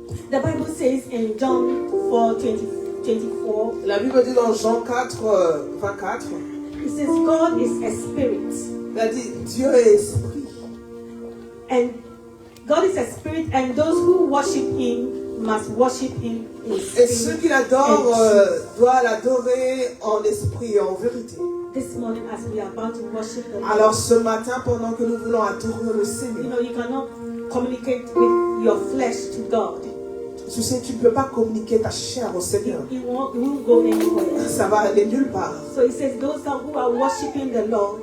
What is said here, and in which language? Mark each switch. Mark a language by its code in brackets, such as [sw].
[en] The Bible says in John 4:24. [fr] La Bible dit dans Jean 4:24. [en] It says God is a spirit. [fr] Il dit Dieu est esprit. [en] And God is a spirit, and those who worship Him must worship Him in spirit. [fr] Et ceux qui l'adorent doivent l'adorer en esprit et en vérité. [en] This morning, as we are about to worship the Lord, [fr] Alors ce matin, pendant que nous voulons adorer le Seigneur, [en] you cannot communicate with your flesh to God. [fr] tu sais, tu ne peux pas communiquer ta chair au Seigneur. [en] It won't go anywhere. [fr] Ça va aller nulle part. [en] So it says those who are worshiping the Lord